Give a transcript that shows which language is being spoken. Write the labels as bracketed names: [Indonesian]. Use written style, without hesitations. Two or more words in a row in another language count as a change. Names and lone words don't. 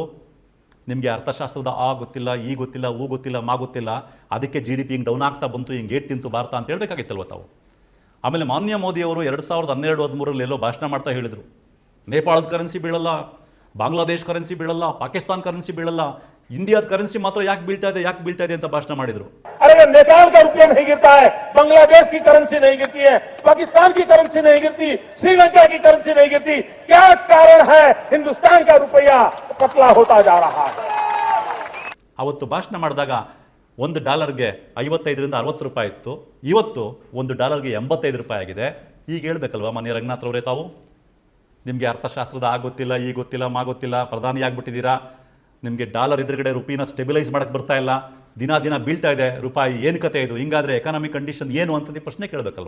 [Kannada] ನಿಮಗೆ ಅರ್ಥಶಾಸ್ತ್ರದ ಆ ಗೊತ್ತಿಲ್ಲ, ಈ ಗೊತ್ತಿಲ್ಲ, ಊ ಗೊತ್ತಿಲ್ಲ, ಮಾ ಗೊತ್ತಿಲ್ಲ, ಅದಕ್ಕೆ GDP ಹಿಂಗೆ ಡೌನ್ ಆಗ್ತಾ ಬಂತು, ಹಿಂಗೆ ಏಟ್ ತಿಂತು ಭಾರತ ಅಂತ ಹೇಳಬೇಕಾಗಿತ್ತಲ್ವ ತಾವು? ಆಮೇಲೆ ಮಾನ್ಯ ಮೋದಿಯವರು 2012-13ರಲ್ಲಿ ಎಲ್ಲೋ ಭಾಷಣ ಮಾಡ್ತಾ ಹೇಳಿದರು, ನೇಪಾಳದ ಕರೆನ್ಸಿ ಬೀಳಲ್ಲ, ಬಾಂಗ್ಲಾದೇಶ್ ಕರೆನ್ಸಿ ಬೀಳಲ್ಲ, ಪಾಕಿಸ್ತಾನ್ ಕರೆನ್ಸಿ ಬೀಳಲ್ಲ, ಇಂಡಿಯಾದ ಕರೆನ್ಸಿ ಮಾತ್ರ ಯಾಕೆ ಬೀಳ್ತಾ ಇದೆ ಅಂತ ಭಾಷಣ ಮಾಡಿದ್ರು. [Hindi] अरे नेपाल का रुपया नहीं गिरता है, बांग्लादेश की करेंसी नहीं गिरती है, पाकिस्तान की करेंसी नहीं गिरती, श्रीलंका की करेंसी नहीं गिरती, क्या कारण है हिंदुस्तान का रुपया पतला होता जा रहा है? [Kannada] ಅವತ್ತು ಭಾಷಣ ಮಾಡಿದಾಗ $1ಗೆ 55-60 ರೂಪಾಯಿ ಇತ್ತು, ಇವತ್ತು $1ಗೆ 85 ರೂಪಾಯಿ ಆಗಿದೆ. ಈಗ ಹೇಳ್ಬೇಕಲ್ವಾ ಮಾನ್ಯ ರಂಗನಾಥ್ ಅವರೇ ತಾವು? ನಿಮಗೆ ಅರ್ಥಶಾಸ್ತ್ರದ ಆ ಗೊತ್ತಿಲ್ಲ, ಈ ಗೊತ್ತಿಲ್ಲ, ಮಾ ಗೊತ್ತಿಲ್ಲ, ಪ್ರಧಾನಿ ಆಗ್ಬಿಟ್ಟಿದ್ದೀರಾ, ನಿಮಗೆ ಡಾಲರ್ ಎದುರುಗಡೆ ರುಪಿನ ಸ್ಟೆಬಿಲೈಸ್ ಮಾಡಕ್ಕೆ ಬರ್ತಾ ಇಲ್ಲ, ದಿನ ಬೀಳ್ತಾ ಇದೆ ರೂಪಾಯಿ, ಏನು ಕತೆ ಇದು, ಹಿಂಗಾದರೆ [English] economic condition [Kannada] ಏನು ಅಂತ ನೀವು ಪ್ರಶ್ನೆ ಕೇಳಬೇಕಲ್ವ?